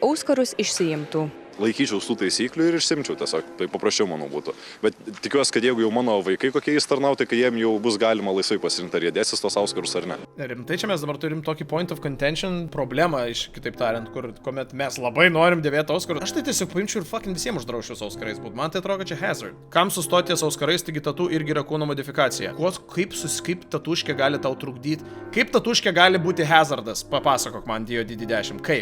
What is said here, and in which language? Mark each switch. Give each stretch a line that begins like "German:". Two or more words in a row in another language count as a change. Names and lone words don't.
Lithuanian: auskarus išsiimtų. Laikyčiau tų taisyklių ir išsimčiau tiesiog, tai paprasčiau manau būtų. Bet tikiuosi, kad jeigu jau mano vaikai kokie įstarnauti, kai jiem jau bus galima laisvai pasirinkti, ar jie dėsis tos auskarus ar ne. Rimtai čia mes dabar turim tokį
English: point of contention
Lithuanian: problemą, kitaip tariant, kuomet mes labai norim dėvėti auskarus. Aš tai tiesiog paimčiau ir fucking visiems uždraušiu auskarais būt. Man tai atrodo, kad čia hazard. Kam sustoti ties auskarais, taigi tatu irgi yra kūno modifikacija. Kaip tatuškė gali tau trukdyti? Kaip tatuškė gali būti hazardas? Papasakok man, Dio DD10. Kaip?